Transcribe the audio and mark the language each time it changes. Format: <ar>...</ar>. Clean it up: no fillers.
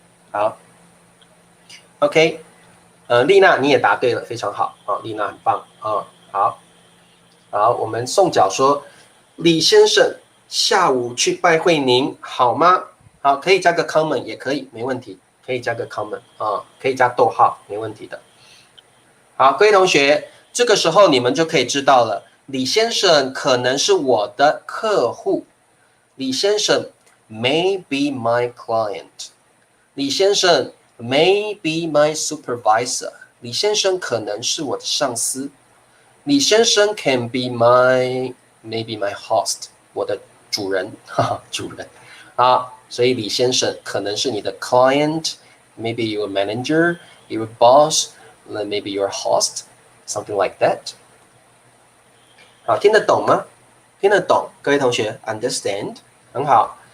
<zh>好 ，OK，丽娜你也答对了，非常好丽娜很棒好，我们宋角说，李先生下午去拜会您好吗？好，可以加个 comment 也可以，没问题，可以加个 comment 可以加逗号，没问题的。好，各位同学，这个时候你们就可以知道了。李先生可能是我的客户。</zh> <en>李先生 may be my client。李先生 may be my supervisor。</en> <zh>李先生可能是我的上司。</zh> <en>李先生 can be maybe my host，</en> <zh>我的主人，主人所以李先生可能是你的</zh> <en>client，maybe your manager，your boss，maybe your host，something like that。</en> <zh>好，听得懂吗？听得懂，各位同学 ，understand， 很好。</zh>